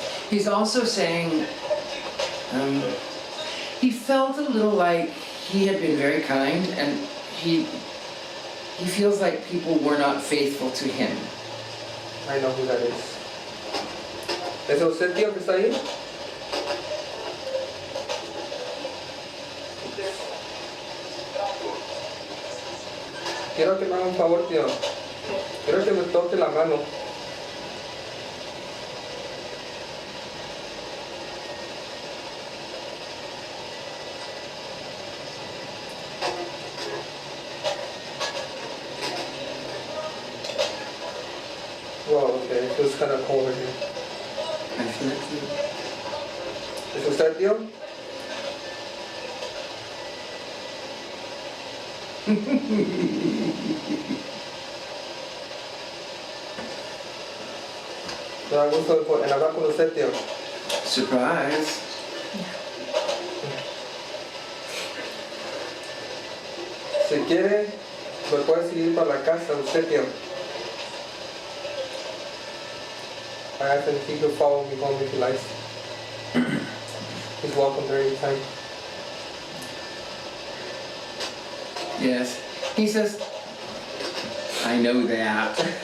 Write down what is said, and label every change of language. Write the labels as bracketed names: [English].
[English] He's also saying he felt a little like he had been very kind, and he feels like people were not faithful to him. I know who that is. [Spanish] ¿Es usted tío que está ahí? Quiero que me haga un favor, tío. Quiero que me toque la mano. [English] Wow, okay, it feels kind of cold in here. I feel like [Spanish] ¿Es usted, tío? Me da gusto en hablar con usted, tío. [English] surprise. [Spanish] Si quiere, me puede seguir para la casa, usted, tío. [English] I asked him if he could follow me home if he likes. He's welcome there anytime. Yes. He says, I know that.